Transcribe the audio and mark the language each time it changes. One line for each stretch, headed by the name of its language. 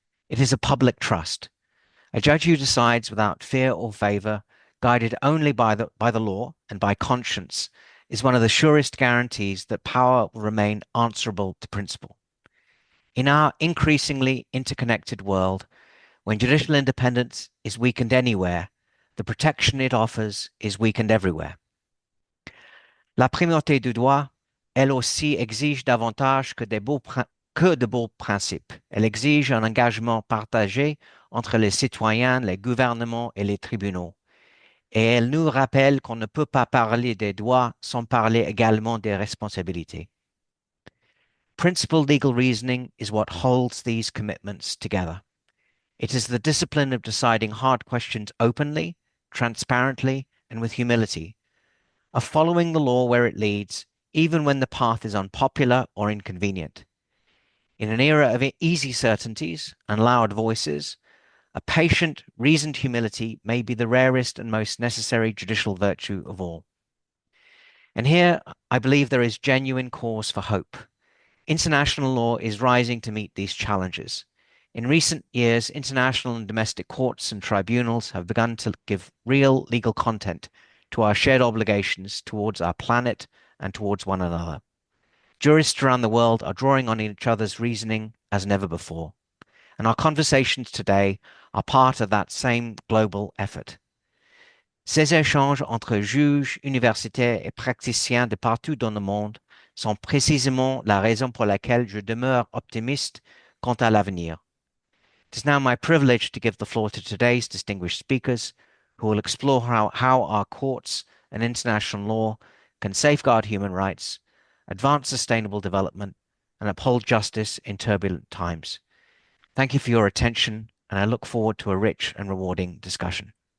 English: It is a public trust. A judge who decides without fear or favour, guided only by the law and by conscience, is one of the surest guarantees that power will remain answerable to principle. In our increasingly interconnected world, when judicial independence is weakened anywhere, the protection it offers is weakened everywhere.
French: La primauté du droit, elle aussi, exige davantage que que de beaux principes. Elle exige un engagement partagé entre les citoyens, les gouvernements et les tribunaux. Et elle nous rappelle qu'on ne peut pas parler des droits sans parler également des responsabilités.
English: Principled legal reasoning is what holds these commitments together. It is the discipline of deciding hard questions openly, transparently, and with humility, of following the law where it leads, even when the path is unpopular or inconvenient. In an era of easy certainties and loud voices, a patient, reasoned humility may be the rarest and most necessary judicial virtue of all. And here, I believe there is genuine cause for hope. International law is rising to meet these challenges. In recent years, international and domestic courts and tribunals have begun to give real legal content to our shared obligations towards our planet and towards one another. Jurists around the world are drawing on each other's reasoning as never before. And our conversations today are part of that same global effort.
French: Ces échanges entre juges, universitaires et praticiens de partout dans le monde sont précisément la raison pour laquelle je demeure optimiste quant à l'avenir.
English: It is now my privilege to give the floor to today's distinguished speakers, who will explore how our courts and international law can safeguard human rights, advance sustainable development, and uphold justice in turbulent times. Thank you for your attention, and I look forward to a rich and rewarding discussion.